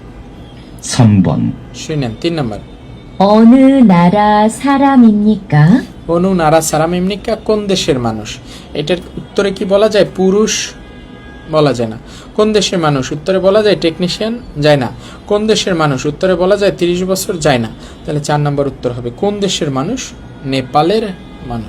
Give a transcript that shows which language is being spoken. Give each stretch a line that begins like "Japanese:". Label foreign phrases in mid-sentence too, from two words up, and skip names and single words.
Korean: 3번
Bangla: শুনেন 3 নাম্বার।
Korean: 어느 나라 사람입니까? 어느 나라 사람입니까
Bangla: কোন দেশের মানুষ, এটার উত্তরে কি বলা যায়? পুরুষ বলা যায় না। কোন দেশের মানুষ উত্তরে বলা যায় টেকনিশিয়ান, যায় না। কোন দেশের মানুষ উত্তরে বলা যায় 30 বছর, যায় না। তাহলে 4 নম্বর উত্তর হবে কোন দেশের মানুষ? নেপালের মানুষ।